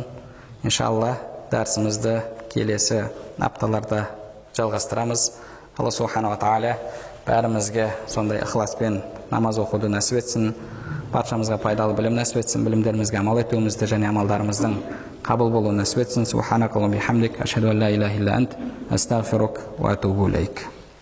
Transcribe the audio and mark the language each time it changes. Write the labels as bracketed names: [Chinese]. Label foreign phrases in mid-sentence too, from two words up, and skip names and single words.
[Kazakh] Иншалла дәрісімізді келесі апталарда жалғастырамыз. Алла [Arabic] سبحانه وتعالى [Kazakh] бәрімізге сондай ықыласпен намаз оқуды нәсіп етсін, баршамызға пайдалы білім нәсіп етсін, білімдерімізге амал етуімізді және амалдарымыздың қабыл болуын нәсіп етсін. [Arabic] سبحانك اللهم وبحمدك، أشهد أن لا إله إلا أنت، أستغفرك وأتوب إليك.